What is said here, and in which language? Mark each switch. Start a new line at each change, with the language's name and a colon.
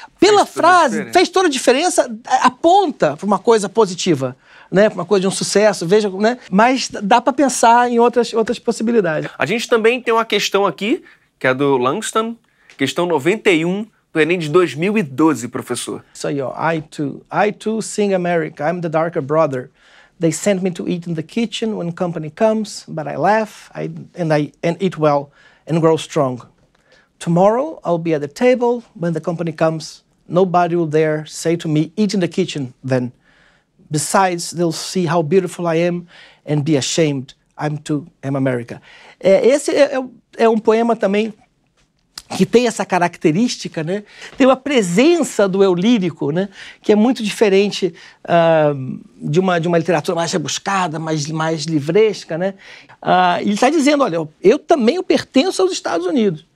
Portuguese: Pela frase, fez toda a diferença, aponta para uma coisa positiva. Né, uma coisa de um sucesso, veja, né? Mas dá para pensar em outras possibilidades. A gente também tem uma questão aqui, que é do Langston, questão 91 do Enem de 2012, professor. Isso aí, ó.
English: I too sing America, I'm the darker brother. They sent me to eat in the kitchen when company comes, but I laugh and eat well and grow strong. Tomorrow I'll be at the table when the company comes. Nobody will dare say to me, eat in the kitchen then. Besides, they'll see how beautiful I am and be ashamed. I'm too am America.
Portuguese: Esse é um poema também que tem essa característica, né? Tem uma presença do eu lírico, né? Que é muito diferente de uma literatura mais rebuscada, mais livresca, né? Ele está dizendo, olha, eu também pertenço aos Estados Unidos.